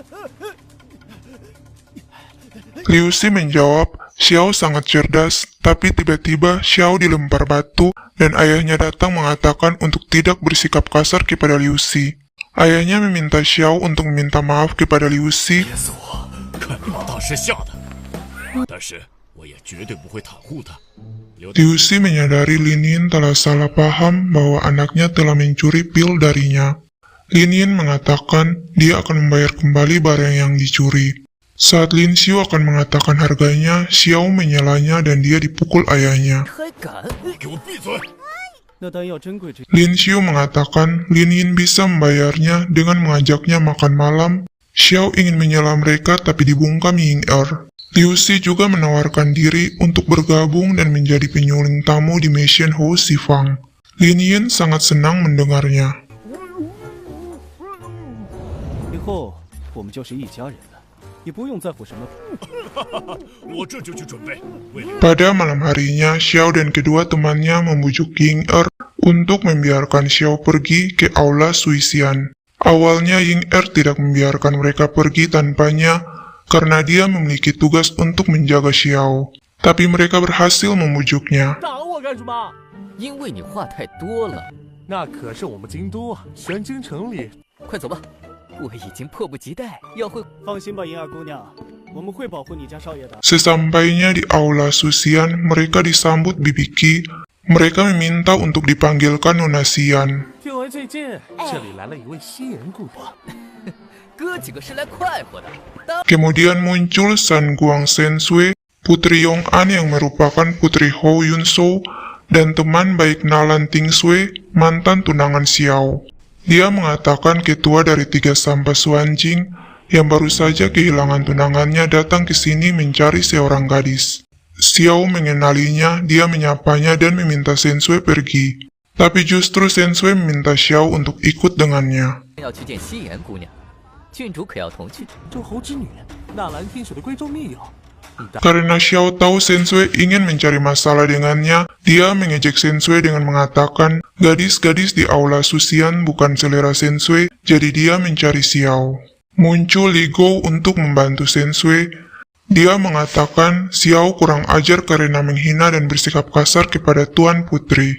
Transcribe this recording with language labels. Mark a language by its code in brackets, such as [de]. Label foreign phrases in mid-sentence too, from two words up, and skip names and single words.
[id] Liu Xi menjawab Xiao sangat cerdas, tapi tiba-tiba Xiao dilempar batu dan ayahnya datang mengatakan untuk tidak bersikap kasar kepada Liu Xi. Ayahnya meminta Xiao untuk meminta maaf kepada Liu Xi. [zh] 我也绝对不会袒护他。 [id] Liuxi menyadari Lin Yin telah salah paham bahwa anaknya telah mencuri pil darinya. Lin Yin mengatakan dia akan membayar kembali barang yang dicuri. Saat Lin Xiu akan mengatakan harganya, Xiao menyelanya dan dia dipukul ayahnya. [zh] 还敢？给我闭嘴！那丹药珍贵之， [id] Lin Xiu mengatakan Lin Yin bisa membayarnya dengan mengajaknya makan malam. Xiao ingin menyela mereka tapi dibungkam Ying Er. Liuxi juga menawarkan diri untuk bergabung dan menjadi penyuling tamu di Mission House Sifang. Lin Yin sangat senang mendengarnya. [zh] 以后我们就是一家人了，也不用在乎什么。我这就去准备。为了 [id] Pada malam harinya, Xiao dan kedua temannya membujuk Ying Er untuk membiarkan Xiao pergi ke aula Suisian. Awalnya Ying Er tidak membiarkan mereka pergi tanpanya karena dia memiliki tugas untuk menjaga Xiao. Tapi mereka berhasil membujuknya. [zh] 打我干什么？因为你话太多了，那可是我们京都啊，玄京城里。快走吧，我已经迫不及待要会。放心吧，银儿姑娘，我们会保护你家少爷的。 [id] Sesampainya di aula Susian, mereka disambut Bibi Qi. Mereka meminta untuk dipanggilkan Nona Xian. [zh] 听闻最近这里来了一位新人姑娘，哥几个是来快活的，当 [id] Kemudian muncul San Guang Sensui, Putri Yong An yang merupakan Putri Hou Yun Shou, dan teman baik Nalan Ting Sui, mantan tunangan Xiao. Dia mengatakan ketua dari 3 Sampa Suanjing yang baru saja kehilangan tunangannya datang ke sini mencari seorang gadis. Xiao mengenalinya, dia menyapanya dan meminta Sensui pergi. Tapi justru Sensui meminta Xiao untuk ikut dengannya. [zh] 要去见西颜姑娘，郡主可要同去。周侯之女，纳兰天雪的闺中密友。你大 [id] Karena Xiao tahu Sensui ingin mencari masalah dengannya, dia mengejek Sensui dengan mengatakan gadis-gadis di aula Susian bukan selera Sensui, jadi dia mencari Xiao. Muncul Li Gou untuk membantu Sensui. Dia mengatakan Xiao kurang ajar karena menghina dan bersikap kasar kepada Tuan Putri.